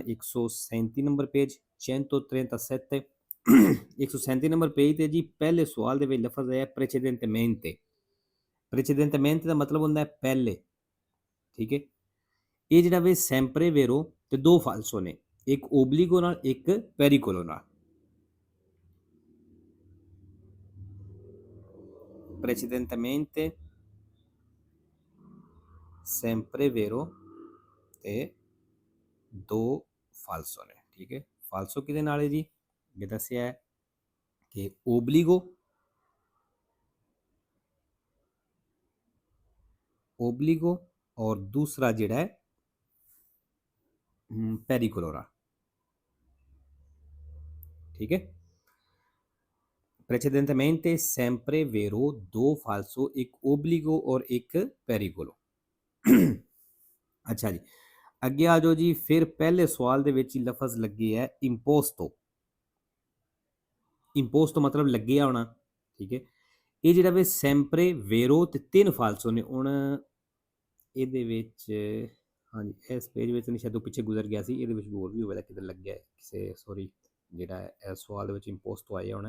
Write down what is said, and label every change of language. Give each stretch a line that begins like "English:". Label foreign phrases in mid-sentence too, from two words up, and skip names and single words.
Punjabi: 137 ਨੰਬਰ ਪੇਜ 137 137 ਨੰਬਰ ਪੇਜ ਤੇ ਜੀ ਪਹਿਲੇ ਸਵਾਲ ਦੇ ਵਿੱਚ ਲਫ਼ਜ਼ ਆਇਆ ਪ੍ਰੈਚੇਦੈਂਟਮੈਂਟੇ। ਪ੍ਰੈਚੇਦੈਂਟਮੈਂਟੇ ਦਾ ਮਤਲਬ ਹੁੰਦਾ ਹੈ ਪਹਿਲੇ। ਠੀਕ ਹੈ, ਇਹ ਜਿਹੜਾ ਵੇ
Italian: sempre vero
Punjabi: ਤੇ 2 ਫਾਲਸੋ ਨੇ, ਇੱਕ ਓਬਲੀਗੋ ਨਾਲ ਇੱਕ ਪੈਰੀਕੋਲੋ ਨਾਲ।
Italian: precedentemente sempre vero
Punjabi: ਤੇ 2 ਫਾਲਸੋ ਨੇ। ਠੀਕ ਹੈ, ਫਾਲਸੋ ਕਿਹਦੇ ਨਾਲ ਹੈ ਜੀ? ਇਹ ਦੱਸਿਆ ਹੈ ਕਿ ਓਬਲੀਗੋ ਔਰ ਦੂਸਰਾ ਜਿਹੜਾ ਹੈ ਪੈਰੀਕੋਲੋਰਾ।
Hindi: ठीक है,
Italian: precedentemente sempre vero 2 falso
Hindi: एक ओब्लिगो और एक पेरिकोलो। अच्छा जी,
Punjabi: ਅੱਗੇ ਆ ਜਾਓ ਜੀ। ਫਿਰ ਪਹਿਲੇ ਸਵਾਲ ਦੇ ਵਿੱਚ ਹੀ ਲਫ਼ਜ਼ ਲੱਗੇ ਹੈ ਇੰਪੋਸਟੋ। ਇੰਪੋਸਟੋ ਮਤਲਬ ਲੱਗਿਆ ਹੋਣਾ। ਠੀਕ ਹੈ, ਇਹ ਜਿਹੜਾ ਵੇ
Italian: sempre vero
Punjabi: ਤੇ 3 ਫਾਲਸੋ ਨੇ। ਹੁਣ ਇਹਦੇ ਵਿੱਚ ਹਾਂਜੀ ਇਸ ਪੇਜ ਵਿੱਚ ਨਹੀਂ, ਸ਼ਾਇਦ ਉਹ ਪਿੱਛੇ ਗੁਜ਼ਰ ਗਿਆ ਸੀ, ਇਹਦੇ ਵਿੱਚ ਹੋਰ ਵੀ ਹੋਵੇਗਾ ਕਿਤੇ ਲੱਗਿਆ ਕਿਸੇ, ਸੌਰੀ, ਜਿਹੜਾ ਇਸ ਸਵਾਲ ਦੇ ਵਿੱਚ ਇੰਪੋਸਟੋ ਆਇਆ ਹੋਣਾ।